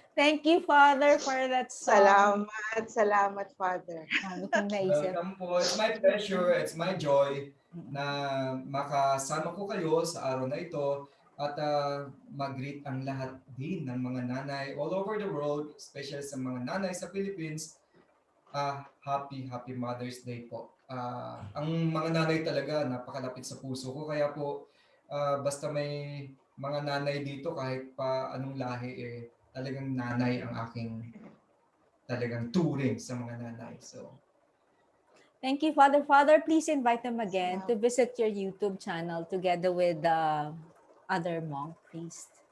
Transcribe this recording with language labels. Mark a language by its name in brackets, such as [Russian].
[English] Thank you, Father, for that song. [Filipino] Salamat, Father. Welcome po. [English] It's my pleasure, it's my joy [Filipino] na makasama ko kayo sa araw na ito at mag-greet ang lahat din ng mga nanay all over the world, especially sa mga nanay sa Philippines. Happy Mother's Day po. Ang mga nanay talaga napakalapit sa puso ko, kaya po basta may mga nanay dito kahit pa anong lahi talagang nanay ang aking talagang turing sa mga nanay. So [English] thank you, Father. Father, please invite them again to visit your YouTube channel together with the other monk priest.